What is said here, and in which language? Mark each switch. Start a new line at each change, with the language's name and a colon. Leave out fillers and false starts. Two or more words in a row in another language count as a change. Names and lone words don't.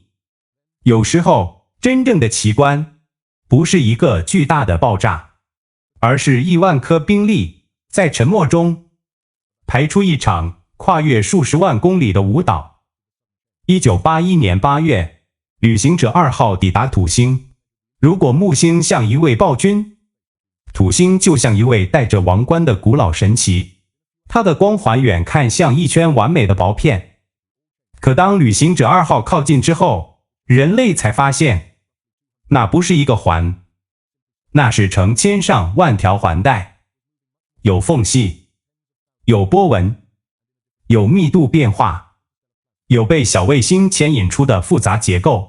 Chinese: 有時候，真正的奇觀不是一個巨大的爆炸，而是億萬顆冰粒在沉默中排出一場跨越數十萬公里的舞蹈。1981年8月，旅行者2號抵達土星。如果木星像一位暴君，土星就像一位戴着王冠的古老神祇，它的光環遠看像一圈完美的薄片。可當旅行者2號靠近之後，人類才發現，那不是一個環，那是成千上萬條環帶，有縫隙，有波紋，有密度變化， 有被小衛星牽引出的複雜結構。